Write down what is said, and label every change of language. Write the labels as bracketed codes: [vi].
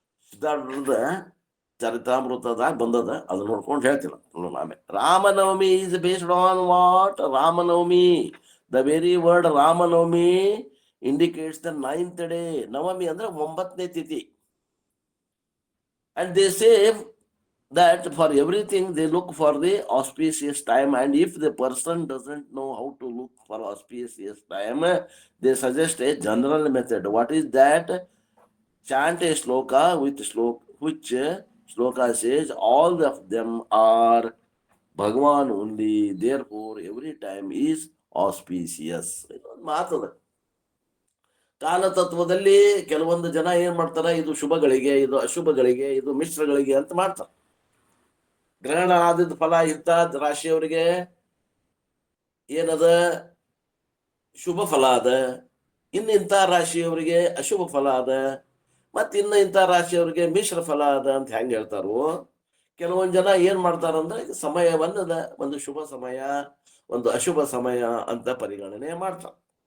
[kn] ಸಿದ್ಧಾರೂಢರದ ಚರಿತಾಮೃತದಾಗ ಬಂದದ, ಅದನ್ನ ನೋಡ್ಕೊಂಡು ಹೇಳ್ತೀನಿ ಆಮೇಲೆ. [en] Ramanavami is based on what? Ramanavami, the very word Ramanavami indicates the 9th day. [kn] Navami ಅಂದ್ರೆ 9ನೇ ತಿಥಿ. [en] And they say that for everything they look for the auspicious time, and if the person doesn't know how to look for auspicious time, they suggest a general method. What is that? Chant a sloka with which sloka says all of them are Bhagavan only, therefore every time is auspicious. [kn] ಇದೊಂದು ಮಾತದ. ಕಾಲತತ್ವದಲ್ಲಿ ಕೆಲವೊಂದು ಜನ ಏನ್ ಮಾಡ್ತಾರ, ಇದು ಶುಭಗಳಿಗೆ, ಇದು ಅಶುಭಗಳಿಗೆ, ಇದು ಮಿಶ್ರಗಳಿಗೆ ಅಂತ ಮಾಡ್ತಾರೆ. ಗ್ರಹಣ ಆದಿದ್ದ ಫಲ ಇಂಥ ರಾಶಿಯವರಿಗೆ ಏನದ ಶುಭ ಫಲ ಅದ, ಇನ್ನು ಇಂಥ ರಾಶಿಯವರಿಗೆ ಅಶುಭ ಫಲ ಅದ, ಮತ್ತ ಇನ್ನು ಇಂಥ ರಾಶಿಯವರಿಗೆ ಮಿಶ್ರ ಫಲ ಅದ ಅಂತ ಹೆಂಗ್ ಹೇಳ್ತಾರೋ, ಕೆಲವೊಂದು ಜನ ಏನ್ ಮಾಡ್ತಾರಂದ್ರೆ ಸಮಯವನ್ನ ಒಂದು ಶುಭ ಸಮಯ, ಒಂದು ಅಶುಭ ಸಮಯ ಅಂತ ಪರಿಗಣನೆ ಮಾಡ್ತಾರೆ.